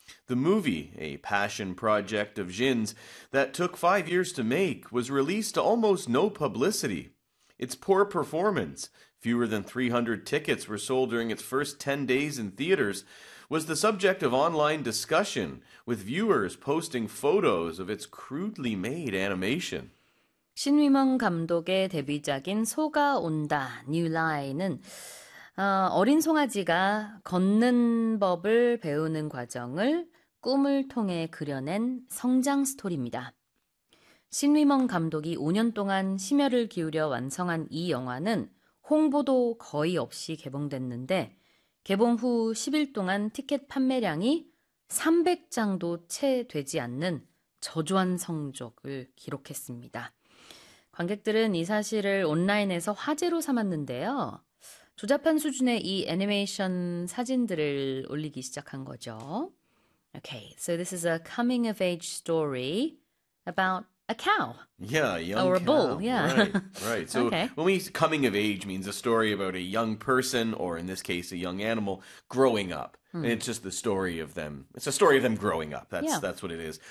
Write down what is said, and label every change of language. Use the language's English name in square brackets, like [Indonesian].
[English] The movie, a passion project of Shin's that took 5 years to make, was released to almost no publicity. Its poor performance, fewer than 300 tickets were sold during its first 10 days in theaters, was the subject of online discussion, with viewers posting photos of its crudely made animation. [Korean] 신위멍 감독의 데뷔작인 소가 온다, New Lie는 어린 송아지가 걷는 법을 배우는 과정을 꿈을 통해 그려낸 성장 스토리입니다. 신위멍 감독이 5년 동안 심혈을 기울여 완성한 이 영화는 홍보도 거의 없이 개봉됐는데 개봉 후 10일 동안 티켓 판매량이 300장도 채 되지 않는 저조한 성적을 기록했습니다. 관객들은 이 사실을 온라인에서 화제로 삼았는데요. 조잡한 수준의 이 애니메이션 사진들을 올리기 시작한 거죠. [English] Okay, so this is a coming of age story about a cow Yeah, young or a bull. cow. Right, right. So Okay. when we coming of age means a story about a young person, or in this case, a young animal growing up. And it's just the story of them. It's a story of them growing up. That's what it is.